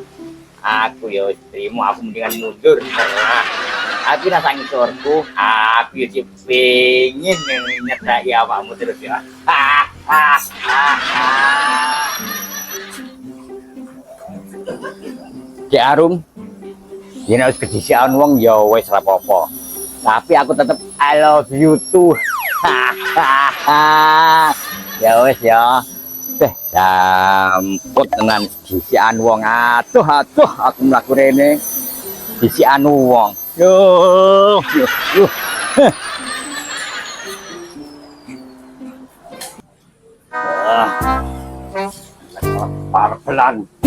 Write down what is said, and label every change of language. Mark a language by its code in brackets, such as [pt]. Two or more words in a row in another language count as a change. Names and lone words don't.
[jv] Aku ya terima, aku mendingan mundur. Nah, aku rasa ngisorku, aku ya pengen nyedaki awakmu terus ya. Di Arum, yen wis kedisian wong ya wis ora apa-apa. Tapi aku tetep [en] I love you too. [jv] Ya wis ya. Damput tenan disian wong. Aduh aku mlaku rene. Disian wong. Yo. Parpelan.